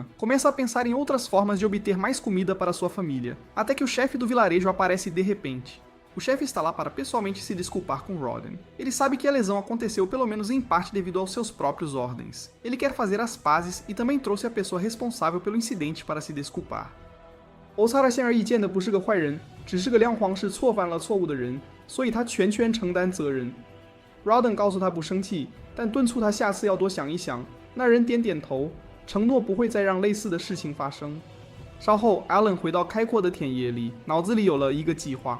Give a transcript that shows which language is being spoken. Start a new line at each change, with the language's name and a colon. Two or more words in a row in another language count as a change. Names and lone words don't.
Portuguese: Começa a pensar em outras formas de obter mais comida para sua família, até que o chefe do vilarejo aparece de repente. O chefe está lá para pessoalmente se desculpar com Rodan. Ele sabe que a lesão aconteceu pelo menos em parte devido aos seus próprios ordens. Ele quer fazer as pazes e também trouxe a pessoa responsável pelo incidente para se desculpar.
Chinese: 欧萨尔显而易见的不是个坏人，只是个亮皇室错犯了错误的人，所以他全权承担责任。Rodan 告诉他不生气，但敦促他下次要多想一想。那人点点头，承诺不会再让类似的事情发生。稍后 ，Alan 回到开阔的田野里，脑子里有了一个计划。